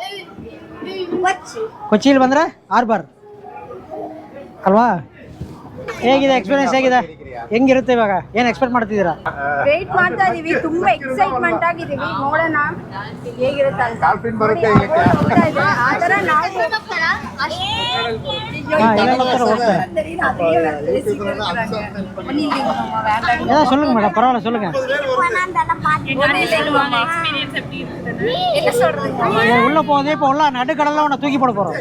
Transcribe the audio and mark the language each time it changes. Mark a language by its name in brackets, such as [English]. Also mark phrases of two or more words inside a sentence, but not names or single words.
[Kannada] ಎಲ್ಲಿಗೆ ಬರಬೇಕು? ಕೊಚ್ಚಿಲಿ ಬಂದರೆ ಹಾರ್ಬರ್ ಅಲ್ವಾ? ಹೇಗಿದೆ ಎಕ್ಸ್ಪೀರಿಯನ್ಸ್, ಹೇಗಿದೆ, ಹೆಂಗಿರುತ್ತೆ ಇವಾಗ? ಏನು ಎಕ್ಸ್ಪೆಕ್ಟ್ ಮಾಡ್ತಿದ್ದೀರಾ? ವೇಟ್ ಮಾಡ್ತಾ ಇದೀವಿ, ತುಂಬಾ ಎಕ್ಸೈಟ್ಮೆಂಟ್ ಆಗಿದೀವಿ, ನೋಡೋಣ ಹೇಗಿರುತ್ತೆ ಅಂತ. ಆ ಥರ ನಾವು [Tamil] சொல்லுங்க மேடம், பரவாயில்ல சொல்லுங்க. உள்ள போதே இப்போ உள்ள நடுக்கடல்ல உன்னை தூக்கி போட போறோம்.